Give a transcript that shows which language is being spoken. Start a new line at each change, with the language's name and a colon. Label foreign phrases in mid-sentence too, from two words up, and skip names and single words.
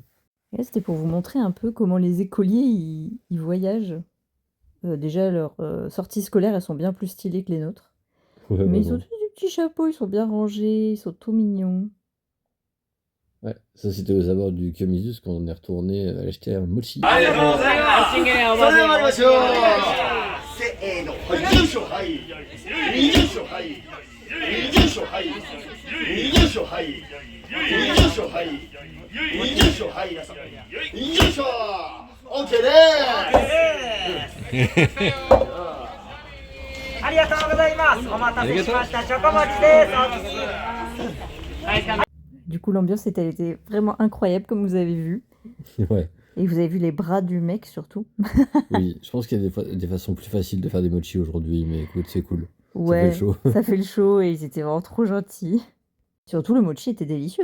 French: Et là, c'était pour vous montrer un peu comment les écoliers ils voyagent. Déjà, leurs sorties scolaires, elles sont bien plus stylées que les nôtres. Ouais, Mais ils vraiment. ont tous des petits chapeaux, ils sont bien rangés, ils sont tout mignons. Ouais, ça c'était aux abords du Kyomizus quand on est retourné acheter un mochi.
Japanese: それでは参りましょう。せーの、よいしょ、はい。よいしょ、はい。よいしょ、はい。よいしょ、はい。よいしょ、はい。よいしょ、はい。よいしょ、オッケーです。ありがとうございます。お待たせしました。チョコモチです。
French: Du coup, l'ambiance elle était vraiment incroyable, comme vous avez vu. Ouais, Et vous avez vu les bras du mec, surtout. oui, je pense qu'il y a des façons plus faciles de faire des mochis aujourd'hui, mais écoute, c'est cool. Ça fait Ouais, le show. ça fait le show et ils étaient vraiment trop gentils. Surtout, le mochi était délicieux.